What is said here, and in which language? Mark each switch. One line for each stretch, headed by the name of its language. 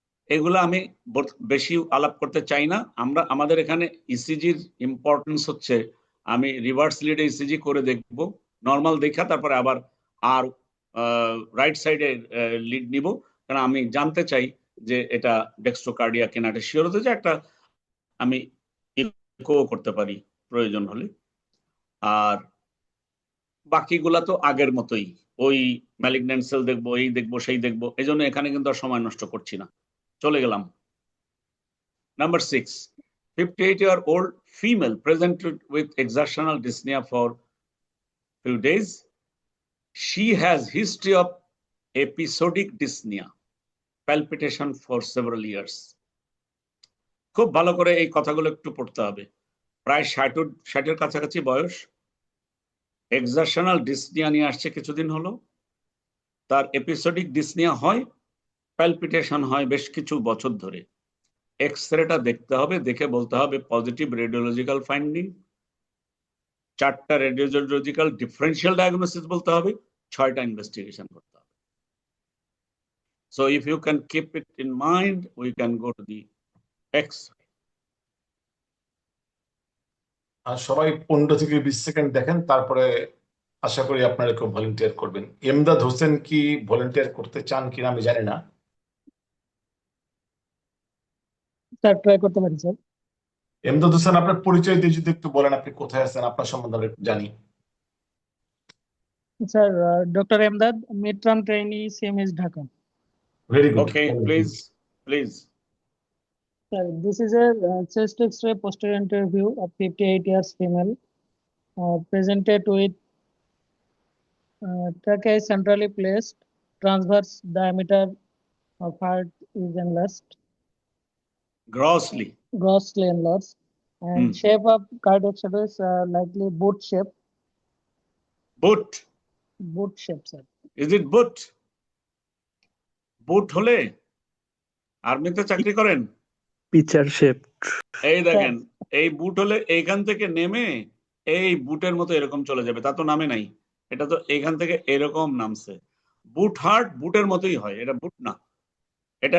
Bangla: এগুলো আমি বেশি আলাপ করতে চাই না। আমাদের এখানে ইসিজির ইম্পর্টেন্স হচ্ছে, আমি রিভার্স লিডে ইসিজি করে দেখব, নর্মাল দেখা তারপরে আবার আর রাইট সাইডে লিড নিব, কারণ আমি জানতে চাই যে এটা ডেক্সট্রোকার্ডিয়া কিনা, এটা শিওর হতে চাই, একটা আমি ইকো করতে পারি প্রয়োজন হলে। আর বাকিগুলা তো আগের মতোই, ওই ম্যালিগন্যান্ট সেল দেখবো, এই দেখবো, সেই দেখবো, এই জন্য এখানে কিন্তু আর সময় নষ্ট করছি না। চলে গেলাম number 6।
English: 58-year-old female presented with exertional dyspnea for few days. She has history of episodic dyspnea, palpitation for several years.
Bangla: খুব ভালো করে এই কথাগুলো একটু পড়তে হবে। প্রায় 60-এর কাছাকাছি বয়স, এক্সারশনাল ডিসনিয়া নিয়ে আসছে কিছুদিন হলো, তার এপিসোডিক ডিসনিয়া হয়, প্যালপিটেশন হয় বেশ কিছু বছর ধরে। এক্সরেটা দেখতে হবে, দেখে বলতে হবে পজিটিভ রেডিওলজিক্যাল ফাইন্ডিং, 4টা রেডিওলজিক্যাল ডিফারেন্সিয়াল ডায়াগনোসিস বলতে হবে, 6টা ইনভেস্টিগেশন করতে হবে।
English: So if you can keep it in mind, we can go to the X-ray.
Bangla: আর সবাই 15 থেকে 20 সেকেন্ড দেখেন, তারপরে আশা করি আপনারা কেউ ভলেন্টিয়ার করবেন। এমদাদ হোসেন কি ভলেন্টিয়ার করতে চান কিনা আমি জানি না। স্যার ট্রাই করতে পারি স্যার। এমদাদ হোসেন, আপনার পরিচয় দিয়ে যদি একটু বলেন, আপনি কোথায় আছেন, আপনার সম্বন্ধে আমরা একটু জানি। Sir doctor Emdad, mid term trainee, CMS Dhaka.
English: Very good. Okay, please. Sir, this is a chest X-ray posterior anterior view of 58 years female, presented with trachea is centrally placed, transverse diameter of heart is enlarged, grossly enlarged, and shape of cardiac shadow is likely boot shape. Boot shape, sir. Is it boot
Bangla: হলে আর্মিতে চাকরি করেন?
English: Picture shape.
Bangla: এই দেখেন, এই বুট হলে এইখান থেকে নেমে এই বুটের মতো এরকম চলে যাবে, তা তো নামে নাই, এটা তো এখান থেকে এরকম নামছে। বুট হার্ট বুটের মতোই হয়, এটা বুট না। এটা